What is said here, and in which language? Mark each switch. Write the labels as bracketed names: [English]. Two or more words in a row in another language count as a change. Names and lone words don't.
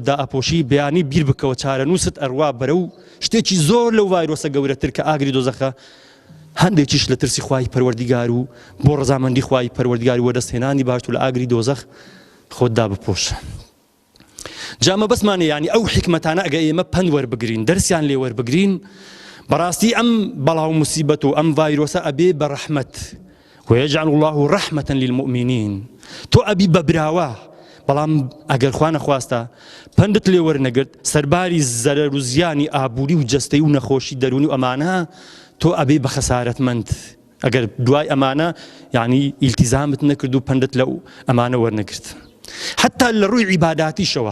[Central Kurdish] دائەپۆشی بەیانی بیر بکەوە چارەنووست ئەڕوا بەرەو شتێکی زۆر لەو ڤایرۆسە گەورەتر کە ئاگری دۆزەخە هەندێکیش لە ترسی خوای پەروەردیگار و بۆ ڕەزامەندی خوای پەروەردیگار و وەدەستهێنانی باشتر لە ئاگری دۆزەخ خۆتدا بپۆشە جا مەبەستمانە یعنی ئەو حیکمەتانە ئەگە ئێمە پەند وەربگرین دەرسیان لێ وەربگرین بەڕاستی ئەم بەڵاو موسیبەت و ئەم ڤایرۆسە ئەبێ بە ڕەحمەت [Arabic] ويجعل الله رحمة للمؤمنين [Central Kurdish] تو أبي ببراوة بەڵام ئەگەر خوا نەخواستە پندت لێ وەرنەگرت سەرباری زەرەر و زیانی ئابووری و جەستەی و نەخۆشی دەرونی و ئەمانە تۆ ئەبێ بە خەسارەتمەند ئەگەر دوای ئەمانە یعنی ئیلتیزامت نەکرد و پندت لەو ئەمانە وەرنەگرت حتا لە ڕووی عیباداتیشەوە